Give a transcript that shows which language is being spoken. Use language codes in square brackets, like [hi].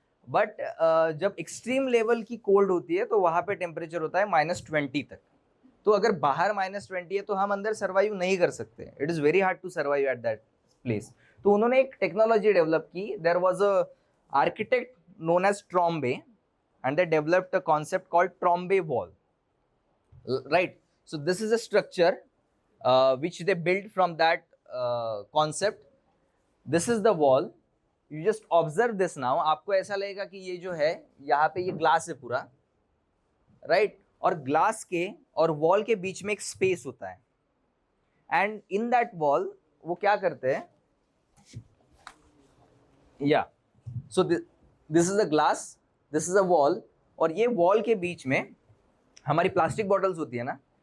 [hi] But जब extreme level की cold होती है तो वहाँ पे टेम्परेचर होता है -20 तक. तो अगर बाहर -20 है तो हम अंदर सर्वाइव नहीं कर सकते. [en] It is very hard to survive at that place. [hi] तो उन्होंने एक टेक्नोलॉजी डेवलप की. [en] There was a architect known as Trombe, and they developed a concept called Trombe wall. Right? So this is a structure which they built from that concept. This is the wall. You just observe this now. [hi] आपको ऐसा लगेगा कि ये जो है यहाँ पे ये ग्लास है पूरा, राइट? और ग्लास के और वॉल के बीच में एक स्पेस होता है, [en] and in that wall [hi] वो क्या करते हैं, या [en] so this is a glass, this is a wall, [hi] और ये वॉल के बीच में हमारी प्लास्टिक बॉटल्स होती है ना,